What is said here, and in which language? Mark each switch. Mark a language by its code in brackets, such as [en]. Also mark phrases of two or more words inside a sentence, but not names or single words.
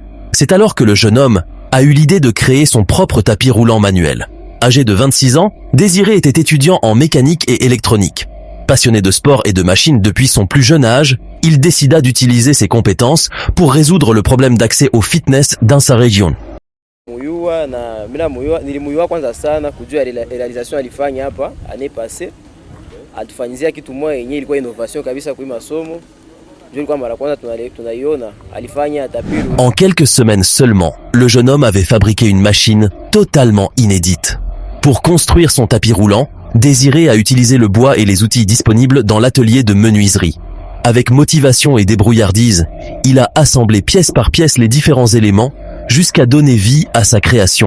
[fr] C'est alors que le jeune homme a eu l'idée de créer son propre tapis roulant manuel. Âgé de 26 ans, Désiré était étudiant en mécanique et électronique. Passionné de sport et de machines depuis son plus jeune âge, il décida d'utiliser ses compétences pour résoudre le problème d'accès au fitness dans sa région. [sw] Nilimuyua kwanza sana kujua realization alifanya hapa [fr] année passée. [sw] Atufanyizia kitu moja yenyewe ilikuwa innovation kabisa kwa masomo. Ndio ilikuwa mara kwanza tunaiona alifanya tapis. [fr] En quelques semaines seulement, le jeune homme avait fabriqué une machine totalement inédite. Pour construire son tapis roulant, Désiré a utilisé le bois et les outils disponibles dans l'atelier de menuiserie. Avec motivation et débrouillardise, il a assemblé pièce par pièce les différents éléments jusqu'à donner vie à sa création.